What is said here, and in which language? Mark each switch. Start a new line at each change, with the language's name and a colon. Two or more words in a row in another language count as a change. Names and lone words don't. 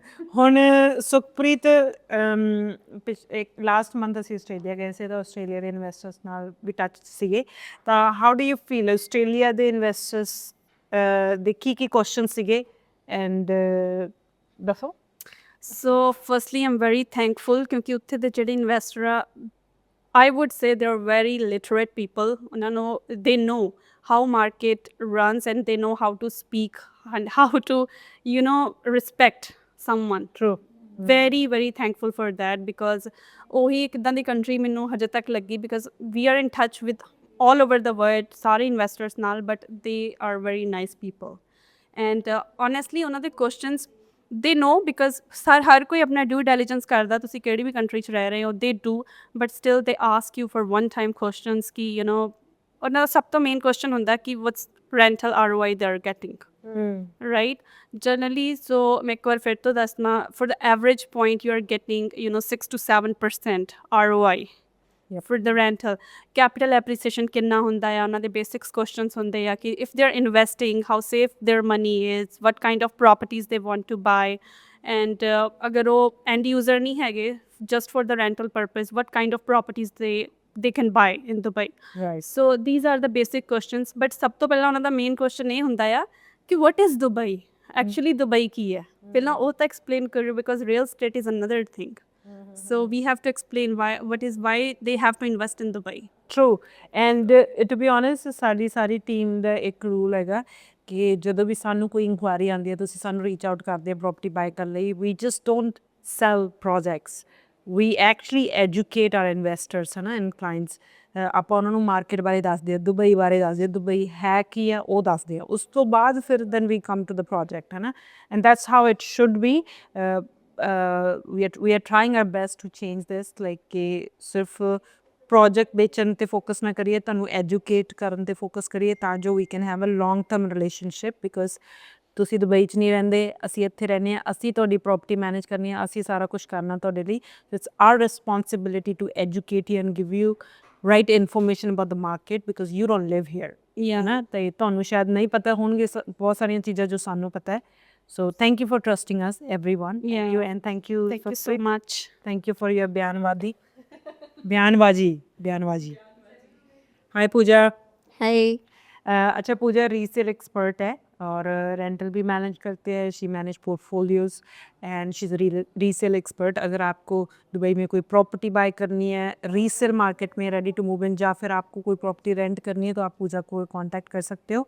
Punjabi: ਹੁਣ ਸੁਖਪ੍ਰੀਤ ਇੱਕ
English: last month
Punjabi: ਅਸੀਂ ਆਸਟ੍ਰੇਲੀਆ ਗਏ ਸੀ, ਤਾਂ ਆਸਟ੍ਰੇਲੀਆ ਦੇ ਇਨਵੈਸਟਰਸ ਨਾਲ ਵੀ ਟੱਚ ਸੀਗੇ। ਤਾਂ
English: how do you feel
Punjabi: ਆਸਟ੍ਰੇਲੀਆ ਦੇ ਇਨਵੈਸਟਰਸ ਦੇ ਕੀ ਕੁਐਸਚਨ ਸੀਗੇ ਐਂਡ ਦੱਸੋ।
English: So firstly I'm very thankful
Punjabi: ਕਿਉਂਕਿ ਉੱਥੇ ਦੇ ਜਿਹੜੇ ਇਨਵੈਸਟਰ ਆ,
English: I would say they're very literate people. They know how market runs and they know how to speak and how to, you know, respect someone. True. Very, very thankful for that because
Punjabi: ਉਹੀ ਇੱਕ ਇੱਦਾਂ ਦੀ country ਮੈਨੂੰ ਹਜੇ ਤੱਕ ਲੱਗੀ
English: because we are in touch with all over the world,
Punjabi: ਸਾਰੇ investors ਨਾਲ,
English: but they are very nice people. And honestly,
Punjabi: ਉਹਨਾਂ ਦੇ
English: questions they know because
Punjabi: ਹਰ ਕੋਈ ਆਪਣਾ
English: due diligence
Punjabi: ਕਰਦਾ, ਤੁਸੀਂ ਕਿਹੜੀ ਵੀ country 'ਚ ਰਹਿ ਰਹੇ ਹੋ,
English: they do, but still they ask you for one time questions ਕਿ you know,
Punjabi: ਉਹਨਾਂ ਦਾ ਸਭ ਤੋਂ main question ਹੁੰਦਾ ਕਿ
English: what's rental ROI they are getting, right? Generally, so
Punjabi: ਮੈਂ ਇੱਕ ਵਾਰ ਫਿਰ ਤੋਂ ਦੱਸਣਾ,
English: for the average point you are getting, you know, 6 to 7% ROI for the rental. Capital appreciation
Punjabi: ਕਿੰਨਾ ਹੁੰਦਾ ਆ, ਉਹਨਾਂ ਦੇ basics questions ਹੁੰਦੇ ਆ ਕਿ
English: if they're investing, how safe their money is, what kind of properties they want to buy, and
Punjabi: ਅਗਰ ਉਹ end user ਨਹੀਂ ਹੈਗੇ
English: just for the rental purpose, what kind of properties they can buy in Dubai. Right. So these are the basic questions, but
Punjabi: ਸਭ ਤੋਂ ਪਹਿਲਾਂ ਉਹਨਾਂ ਦਾ main question ਇਹ ਹੁੰਦਾ ਆ ਕਿ
English: what is Dubai?
Punjabi: Actually Dubai ਕੀ ਹੈ, ਪਹਿਲਾਂ ਉਹ ਤਾਂ explain ਕਰਿਓ
English: because real estate is another thing. So we have to explain why they have to invest in Dubai. True. And to be honest,
Punjabi: ਸਾਡੀ ਟੀਮ ਦਾ ਇੱਕ ਰੂਲ ਹੈਗਾ ਕਿ ਜਦੋਂ ਵੀ ਸਾਨੂੰ ਕੋਈ ਇਨਕੁਆਇਰੀ ਆਉਂਦੀ ਹੈ, ਤੁਸੀਂ ਸਾਨੂੰ
English: reach out
Punjabi: ਕਰਦੇ ਹੋ
English: property buy
Punjabi: ਕਰਨ ਲਈ,
English: we just don't sell projects. We actually educate our investors
Punjabi: ਹੈ ਨਾ
English: and clients.
Punjabi: ਆਪਾਂ ਉਹਨਾਂ ਨੂੰ ਮਾਰਕੀਟ ਬਾਰੇ ਦੱਸਦੇ ਆ, ਦੁਬਈ ਬਾਰੇ ਦੱਸਦੇ ਆ, ਦੁਬਈ ਹੈ ਕੀ ਆ ਉਹ ਦੱਸਦੇ ਆ, ਉਸ ਤੋਂ ਬਾਅਦ ਫਿਰ
English: then we come to the project
Punjabi: ਹੈ ਨਾ,
English: and that's how it should be. We are trying our best to change this, like
Punjabi: ਕਿ ਸਿਰਫ ਪ੍ਰੋਜੈਕਟ ਵੇਚਣ 'ਤੇ ਫੋਕਸ ਨਾ ਕਰੀਏ, ਤੁਹਾਨੂੰ ਐਜੂਕੇਟ ਕਰਨ 'ਤੇ ਫੋਕਸ ਕਰੀਏ ਤਾਂ ਜੋ
English: we can have a long term relationship.
Punjabi: ਬਿਕੋਜ਼ ਤੁਸੀਂ ਦੁਬਈ 'ਚ ਨਹੀਂ ਰਹਿੰਦੇ, ਅਸੀਂ ਇੱਥੇ ਰਹਿੰਦੇ ਹਾਂ, ਅਸੀਂ ਤੁਹਾਡੀ ਪ੍ਰੋਪਰਟੀ ਮੈਨੇਜ ਕਰਨੀ ਆ, ਅਸੀਂ ਸਾਰਾ ਕੁਛ ਕਰਨਾ ਤੁਹਾਡੇ ਲਈ।
English: It's our responsibility to educate you and give you right information about the market because you don't live here.
Punjabi: ਹੈ ਨਾ, ਅਤੇ ਤੁਹਾਨੂੰ ਸ਼ਾਇਦ ਨਹੀਂ ਪਤਾ ਹੋਣਗੇ ਬਹੁਤ ਸਾਰੀਆਂ ਚੀਜ਼ਾਂ ਜੋ ਸਾਨੂੰ ਪਤਾ ਹੈ।
English: So thank you for trusting us, everyone. Yeah. And thank you so much. Thank you for your बयानबाजी. Hi Pooja. Hi.
Hindi: अच्छा पूजा
English: resale expert
Hindi: है और रेंटल भी मैनेज करते हैं,
English: she manage portfolios and she is resale expert.
Hindi: अगर आपको दुबई में कोई
English: property buy
Hindi: करनी है
English: resale market
Hindi: में
English: ready to move in,
Hindi: या फिर आपको कोई प्रॉपर्टी रेंट करनी है, तो आप पूजा को कांटेक्ट कर सकते हो।